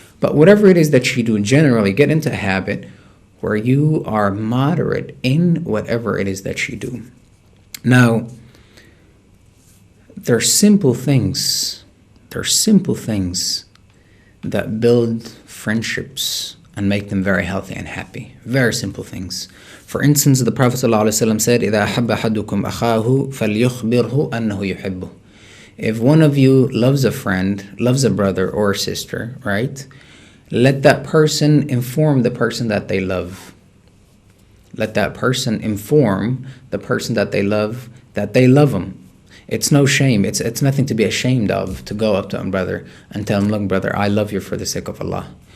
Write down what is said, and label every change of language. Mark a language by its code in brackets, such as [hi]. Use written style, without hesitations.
[en] But whatever it is that you do, generally get into a habit where you are moderate in whatever it is that you do. Now, there are simple things. There are simple things that build friendships and make them very healthy and happy. Very simple things. For instance, the Prophet ﷺ said, [ar] إِذَا أَحَبَّ أَحَدُكُمْ أَخَاهُ فَلْيُخْبِرْهُ أَنَّهُ يُحِبُّهُ. [en] If one of you loves a friend, loves a brother or a sister, right? Let that person inform the person that they love. Let that person inform the person that they love him. It's no shame. It's nothing to be ashamed of to go up to a brother and tell him, "Look, brother, I love you for the sake of Allah.